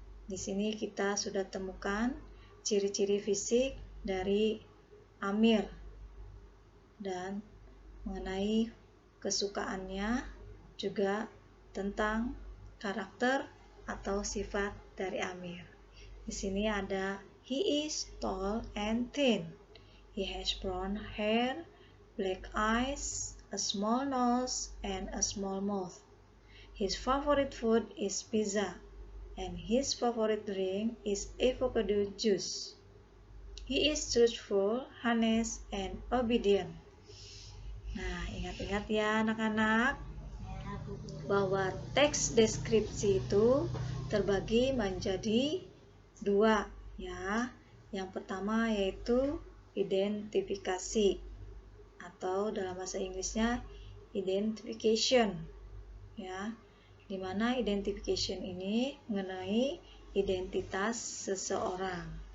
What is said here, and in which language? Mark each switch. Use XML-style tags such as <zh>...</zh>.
<id>Di sini kita sudah temukan ciri-ciri fisik dari Amir dan mengenai kesukaannya, juga tentang karakter atau sifat dari Amir. Di sini ada</id> <en>he is tall and thin. He has brown hair, black eyes, a small nose, and a small mouth. His favorite food is pizza, and his favorite drink is avocado juice. He is truthful, honest, and obedient.</en> <id>Nah, ingat-ingat ya anak-anak, bahwa teks deskripsi itu terbagi menjadi dua ya. Yang pertama yaitu identifikasi atau dalam bahasa Inggrisnya identification ya, dimana identification ini mengenai identitas seseorang.</id>